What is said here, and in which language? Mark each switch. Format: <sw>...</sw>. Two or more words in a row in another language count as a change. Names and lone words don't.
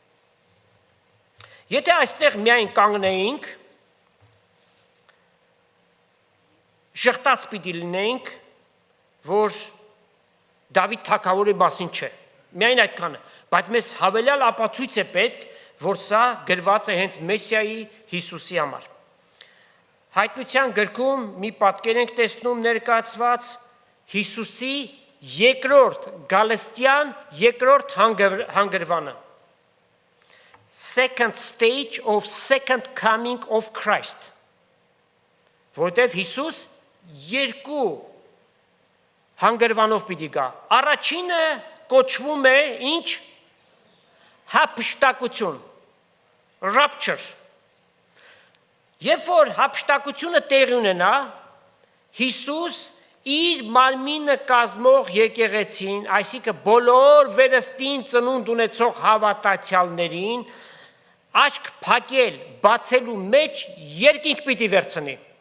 <hy>Եթե այստեղ միայն կանգնեինք, շղթած պիտի լինեինք, որ Դավիթ թագավորի մասին չէ, միայն այդքանը, բայց մեզ հավելյալ ապացույց է պետք, որ սա գրված է հենց Մեսիայի Հիսուսի համար։ Հայտնության գրքում մի պատկեր ենք տեսնում ներկայացված Հիսուսի երկրորդ գալստյան երկրորդ հանգրվանը։</hy> <en>Second stage of second coming of</en> <hy>Christ։ Որտև Հիսուս երկու հանգրվանով պիտի գա։ Առաջինը կոչվում է ինչ։ Հափշտակություն, rapture։ Երբ որ հափշտակությունը տեղի ունենա, Հիսուս իր մարմինը կազմող եկեղեցին, այսինքն բոլոր վերստին ծնունդ ունեցող հավատացյալներին աչք փակել, բացելու մեջ երկինք պիտի վերցնի։</hy>